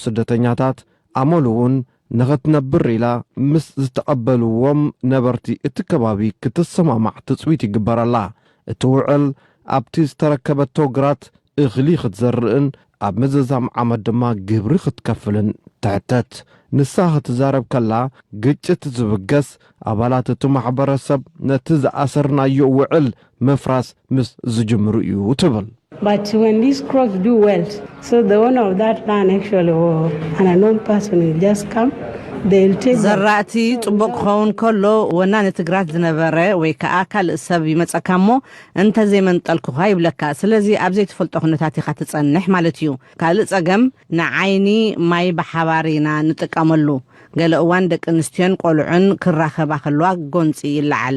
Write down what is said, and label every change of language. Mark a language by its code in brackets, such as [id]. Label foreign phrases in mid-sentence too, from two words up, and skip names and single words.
[ti] ስደተኛታት ኣሞል እውን ንኽትነብር ኢላ ምስ ዝተቐበልዎም ነበርቲ እቲ ከባቢ ክትሰማማዕ ትጽዊት ይግበረላ እቲ ውዕል ኣብቲ ዝተረከበቶ ግራት እኽሊ ክትዘርእን ኣብ ምዝዛም ዓመት ድማ ግብሪ ክትከፍልን ትሕተት ንሳ ክትዛረብ ከላ ግጭት ዝብገስ ኣባላት እቲ ማሕበረሰብ ነቲ ዝኣሰርናዮ ውዕል ምፍራስ ምስ ዝጅምሩ እዩ ትብል [en] But when these crops do well, so the owner of that land actually or an unknown person will just come. [ti] ዘራእቲ ጽቡቕ ክኸውን ከሎ ወናን ትግራት ዝነበረ ወይ ከዓ ካልእ ሰብ ይመጸካሞ እንተዘይመንጠልኩኻ ይብለካ ስለዚ ኣብ ዘይትፈልጦ ኩነታት ኢኻ ትጸንሕ ማለት እዩ ካልእ ጸገም ንዓይኒ ማይ ብሓባሪና ንጥቀመሉ ገለ እዋን ደቂ ኣንስትዮን ቆልዑን ክራኸባ ከለዋ ጎንፂ ይለዓል